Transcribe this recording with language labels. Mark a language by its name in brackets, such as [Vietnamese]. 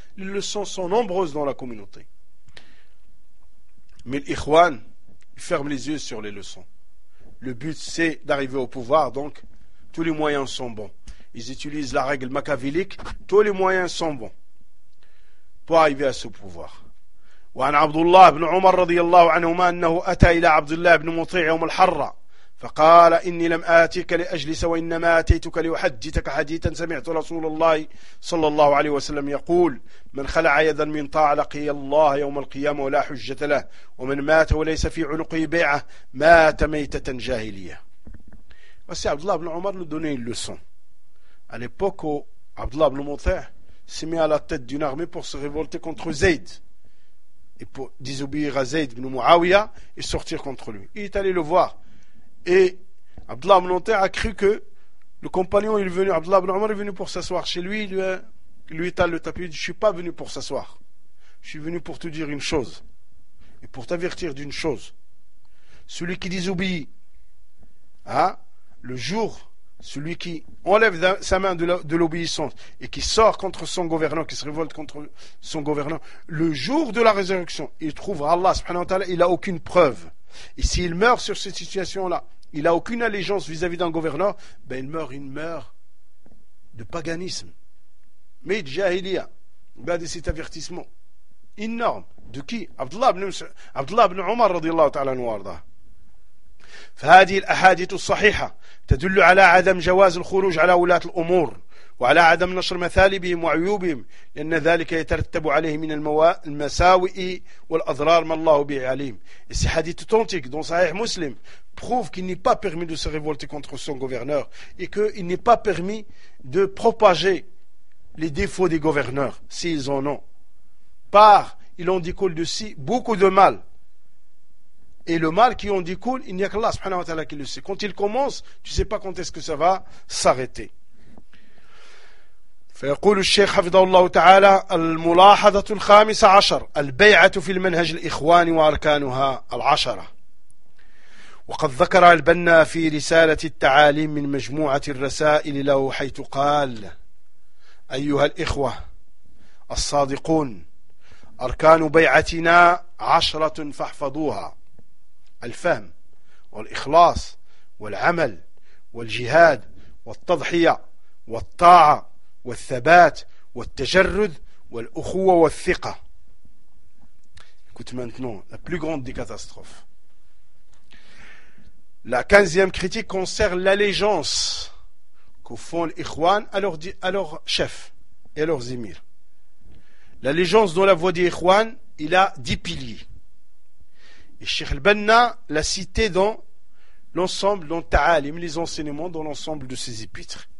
[French] Les leçons sont nombreuses dans la communauté. Mais l'Ikhwan, ils ferment les yeux sur les leçons. Le but, c'est d'arriver au pouvoir, donc tous les moyens sont bons. Ils utilisent la règle machiavélique, tous les moyens sont bons pour arriver à ce pouvoir. [Arabic] وعن عبد الله بن عمر رضي الله عنهما أنه أتى إلى عبد الله بن مطيع يوم الحرة فقال إني لم آتيك لأجلس وإنما آتيتك لأحدثك حديثا سمعت رسول الله صلى الله عليه وسلم يقول من خلع يدا من طاعة لقي الله يوم القيامة ولا حجة له ومن مات وليس في عنقه بيعة مات ميتة جاهلية. [French] بس عبد الله بن عمر nous donne une leçon. À l'époque, عبد الله بن مطيع s'est mis à la tête d'une armée pour se révolter contre Zayd et pour désobéir à Zayd ibn Muawiyah et sortir contre lui. Il est allé le voir. Et Abdullah ibn Umar a cru que le compagnon est venu, Abdullah ibn Umar est venu pour s'asseoir chez lui, lui étale le tapis, il dit, je ne suis pas venu pour s'asseoir. Je suis venu pour te dire une chose, et pour t'avertir d'une chose. Celui qui désobéit, hein, le jour, celui qui enlève sa main de l'obéissance et qui sort contre son gouvernant, qui se révolte contre son gouvernant, le jour de la résurrection, il trouve Allah subhanahu wa ta'ala, il n'a aucune preuve. Et s'il meurt sur cette situation-là, il n'a aucune allégeance vis-à-vis d'un gouverneur, ben il meurt de paganisme. Mais Jahiliya, regardez cet avertissement énorme. De qui? Abdullah ibn Umar radiallahu ta'ala anhu arda. [Arabic] فهذه الأحاديث الصحيحة تدل على عدم جواز الخروج على ولاة الأمور وعلى عدم نشر مثالبهم وعيوبهم لأن ذلك يترتب عليه من المساوئ والأضرار ما الله به عليم. [French] Et ces hadiths authentiques dans Sahih Muslim prouvent qu'il n'est pas permis de se révolter contre son gouverneur et qu'il n'est pas permis de propager les défauts des gouverneurs s'ils en ont, par il en découle de si beaucoup de mal. Et le mal qui en découle, il n'y a qu'Allah subhanahu wa ta'ala qui le sait. Quand il commence, tu ne sais pas quand est-ce que ça va s'arrêter. [Arabic] فيقول الشيخ حفظه الله تعالى الملاحظة الخامسة عشر البيعة في المنهج الإخوان وأركانها العشرة. وقد ذكر البنا في رسالة التعاليم من مجموعة الرسائل له حيث قال أيها الإخوة الصادقون أركان بيعتنا عشرة فاحفظوها: الفهم والإخلاص والعمل والجهاد والتضحية والطاعة والثبات والتجرد والأخوة والثقة. [French] Écoute maintenant la plus grande des catastrophes. La quinzième critique concerne l'allégeance que font les Ikhwan à leur chef et à leurs émirs. L'allégeance dans la voie des Ikhwan, il a 10 piliers. Et Cheikh Al-Banna l'a cité dans l'ensemble, dans Ta'alim, les enseignements, dans l'ensemble de ses épîtres.